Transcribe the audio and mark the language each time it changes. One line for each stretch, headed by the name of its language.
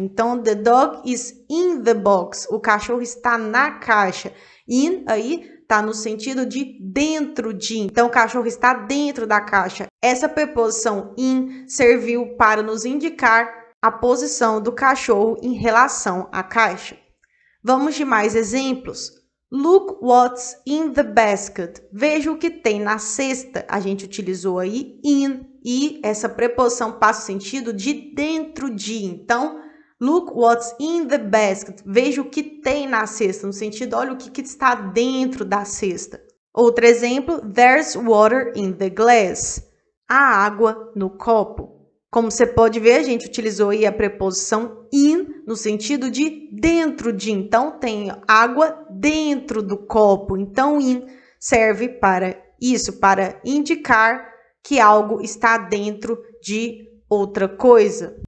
English: Então, the dog is in the box.
Portuguese: O cachorro está na caixa. In aí está no sentido de dentro de. Então, o cachorro está dentro da caixa. Essa preposição in serviu para nos indicar a posição do cachorro em relação à caixa. Vamos de mais exemplos.
English: Look what's in the basket.
Portuguese: Veja o que tem na cesta. A gente utilizou aí in e essa preposição passa o sentido de dentro de.
English: Então, look what's in the basket.
Portuguese: Veja o que tem na cesta, no sentido, olha o que está dentro da cesta. Outro exemplo,
English: there's water in the glass.
Portuguese: Há água no copo. Como você pode ver, a gente utilizou aí a preposição in no sentido de dentro de. Então, tem água dentro do copo. Então, in serve para isso, para indicar que algo está dentro de outra coisa.